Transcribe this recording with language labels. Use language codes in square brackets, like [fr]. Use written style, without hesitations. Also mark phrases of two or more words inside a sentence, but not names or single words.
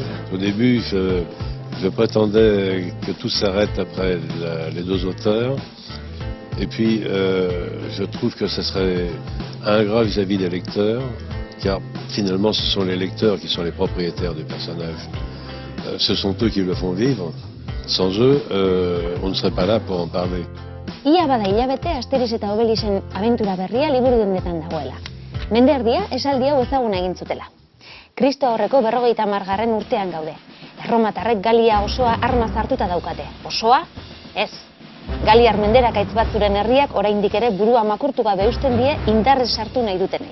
[fr] Au début, je prétendais que tout s'arrête après les deux auteurs. Et puis, je trouve que ce serait ingrat vis-à-vis des lecteurs, car finalement, ce sont les lecteurs qui sont les propriétaires du personnage. Ce sont eux qui le font vivre. Sans eux, on ne serait pas là pour en parler. [eu] Ia bada hilabete Asterix eta Obelixen abentura berria liburu dendetan dagoela. Mende erdia esaldi hau ezaguna egin zutela. Kristo aurreko 50. urtean gaude. Erromatarrek Galia osoa armaz hartuta daukate. Osoa? Ez. Galiar menderakaitz batzuren herriak oraindik ere burua makurtu gabe uzten die indarrez sartu nahi dutenei.